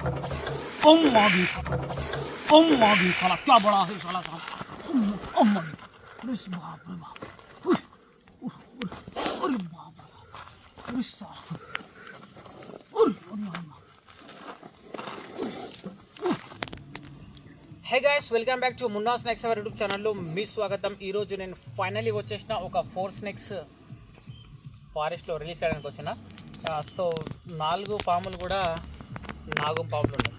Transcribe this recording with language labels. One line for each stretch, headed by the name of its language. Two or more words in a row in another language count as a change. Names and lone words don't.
Hindi: अम्मा भी साला क्या बड़ा है साला अम्मा भी अरे बाप रे बाप अरे बाप अरे साला
Telugu: హే గైస్ వెల్కమ్ బ్యాక్ టు మున్నా స్నాక్స్ అవర్ యూట్యూబ్ ఛానల్లో మీ స్వాగతం. ఈరోజు నేను ఫైనల్లీ వచ్చేసిన ఒక 4 స్నేక్స్ ఫారెస్ట్లో రిలీజ్ చేయడానికి వచ్చిన. సో 4 పాములు కూడా నాగం పాములు ఉన్నాయి.